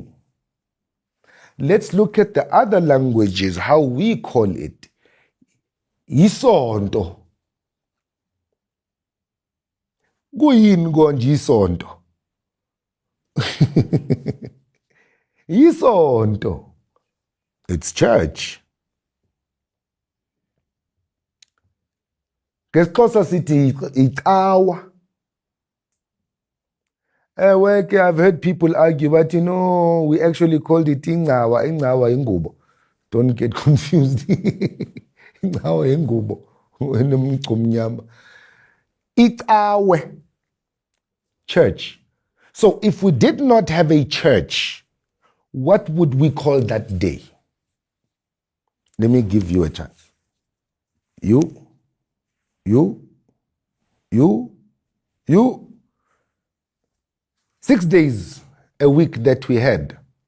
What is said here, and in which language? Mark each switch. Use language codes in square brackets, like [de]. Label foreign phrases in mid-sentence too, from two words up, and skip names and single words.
[en] Let's look at the other languages, how we call it. [zu] Isonto. Kuyini konje isonto? Isonto. [en] It's church. [xh] Ngesixhosa sithi icawa. [en] I've heard people argue, but we actually called it ingawa. [xh] Ingawa ingubo. [en] Don't get confused. [xh] Ingawa ingubo. Icawe. [en] Church. So if we did not have a church, what would we call that day? Let me give you a chance. You. 6 days a week that we had.